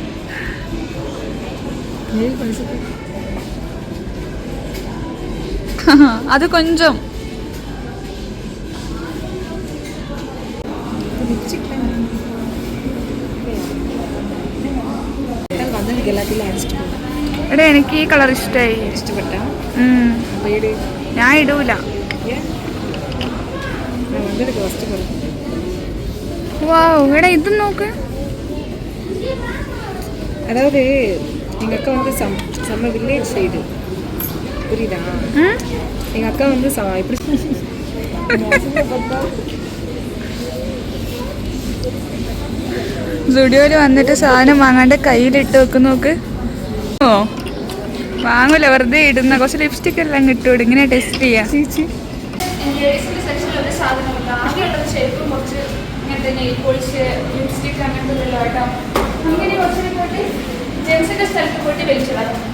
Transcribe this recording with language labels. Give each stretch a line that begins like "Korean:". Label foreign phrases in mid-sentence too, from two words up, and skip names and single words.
Malayalam: അത് കൊഞ്ചം എടാ, എനിക്ക് ഈ കളർ ഇഷ്ടമായി. ഇഷ്ടപ്പെട്ട ഞാൻ ഇടൂല. വാവ്, എടാ ഇത് നോക്ക്.
Tamil: அதாவது எங்கள் அக்கா வந்து செம்ம வில்லேஜ் சைடு, புரியுதா? எங்கள் அக்கா வந்து இப்படி
Malayalam: സ്റ്റുഡിയോയിൽ വന്നിട്ട് സാധനം വാങ്ങാണ്ട് കയ്യിലിട്ട് വെക്ക് നോക്ക്. ഓ വാങ്ങൂല, വെറുതെ ഇടുന്ന. കുറച്ച് ലിപ്സ്റ്റിക് എല്ലാം കിട്ടും. ഇങ്ങനെ ടെസ്റ്റ് ചെയ്യാം. ജെൻസിന്റെ സ്ഥലത്ത് പോയിട്ട് വലിച്ചതാ.